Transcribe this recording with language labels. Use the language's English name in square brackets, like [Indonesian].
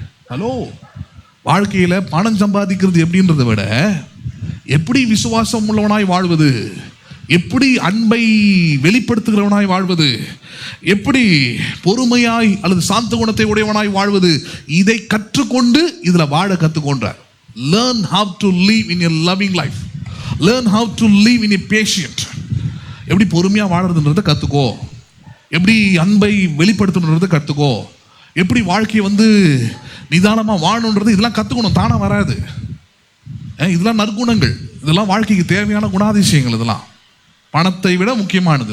[Tamil] Hello, வாழ்க்கையில பணம் சம்பாதிக்கிறது எப்படின்றத விட எப்படி விசுவாசம் உள்ளவனாய் வாழ்வது, எப்படி அன்பை வெளிப்படுத்துகிறவனாய் வாழ்வது, எப்படி பொறுமையாய் அல்லது சாந்த குணத்தை உடையவனாய் வாழ்வது, இதை கற்றுக்கொண்டு இதுல வாழ கற்றுக்கொண்டார். [English] Learn how to live in a loving life. Learn how to live in a patient. [Tamil] எப்படி பொறுமையா வாழறதுன்றதை கத்துக்கோ, எப்படி அன்பை வெளிப்படுத்தணுன்றதை கத்துக்கோ, எப்படி வாழ்க்கையை வந்து நிதானமா வாழணுன்றது இதெல்லாம் கத்துக்கணும். தானா வராது. இதெல்லாம் நற்குணங்கள், இதெல்லாம் வாழ்க்கைக்கு தேவையான குணாதிசயங்கள். இதெல்லாம் பணத்தை விட முக்கியமானது.